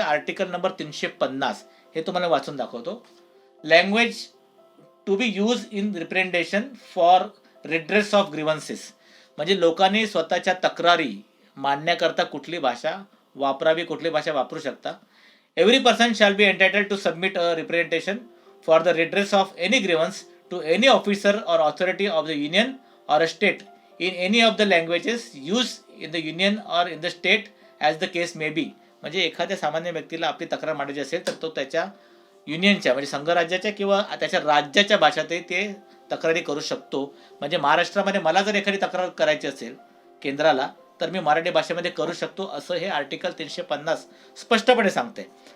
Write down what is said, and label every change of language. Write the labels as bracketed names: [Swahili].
[Marathi] Article number 350 हे तुम्हाला वाचून दाखवतो. [English] language to be use in representation for redress of grievances, [Marathi] म्हणजे लोकांनी स्वतःच्या तक्रारी मांडण्याकरता कुठली भाषा वापरावी, कुठली भाषा वापरू शकता. [English] Every person shall be entitled to submit a representation for the redress of any grievance to any officer or authority of the Union or a state in any of the languages use in the Union or in the state as the case may be. [Marathi] म्हणजे एखाद्या सामान्य व्यक्तीला आपली तक्रार मांडायची असेल तर तो त्याच्या युनियनच्या म्हणजे संघराज्याच्या किंवा त्याच्या राज्याच्या भाषेतही ते तक्रारी करू शकतो. म्हणजे महाराष्ट्रामध्ये मला जर एखादी तक्रार करायची असेल केंद्राला, तर मी मराठी भाषेमध्ये करू शकतो, असं हे आर्टिकल 350 स्पष्टपणे सांगते.